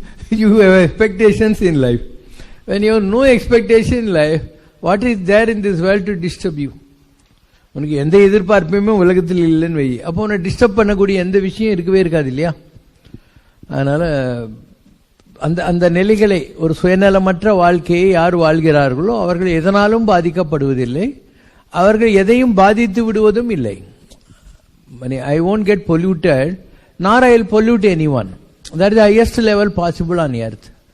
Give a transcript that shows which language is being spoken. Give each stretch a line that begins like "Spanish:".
English: You have expectations in life. When you have no expectation in life, what is there in this world to disturb you?
Tamil: உனக்கு எந்த எதிர்பார்ப்புமே உலகத்தில் இல்லைன்னு வை, அப்போ உன்னை disturb பண்ணக்கூடிய எந்த விஷயம் இருக்கவே இருக்காது இல்லையா? அதனால அந்த அந்த நிலைகளை, ஒரு சுயநலமற்ற வாழ்க்கையை யார் வாழ்கிறார்களோ அவர்கள் எதனாலும் பாதிக்கப்படுவதில்லை, அவர்கள் எதையும் பாதித்து விடுவதும் இல்லை.
English: I won't get polluted, nor I will pollute anyone. That is the highest level possible on earth.